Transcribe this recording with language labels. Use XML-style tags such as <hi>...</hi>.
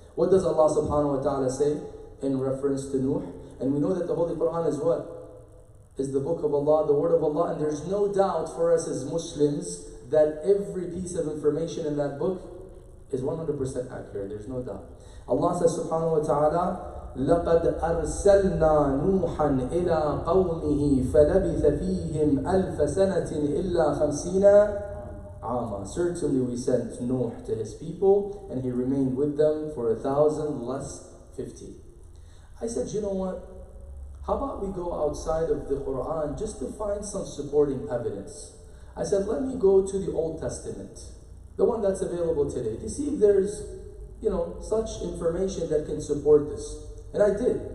<en>What does Allah subhanahu wa ta'ala say in reference to Nuh? And we know that the Holy Quran is what? Is the book of Allah, the word of Allah, and there's no doubt for us as Muslims that every piece of information in that book is 100% accurate, there's no doubt. Allah says</en> <ar>subhanahu wa ta'ala, لَقَدْ أَرْسَلْنَا نُوحًا إِلَىٰ قَوْمِهِ فَلَبِثَ فِيهِمْ أَلْفَ سَنَةٍ إِلَّا 50 عَامًا.</ar> <en>Certainly we sent Nuh to his people, and he remained with them for 1,000 less 50. I said, you know what? How about we go outside of the Quran just to find some supporting evidence? I said, let me go to the Old Testament, the one that's available today, to see if there's, such information that can support this. And I did.</en>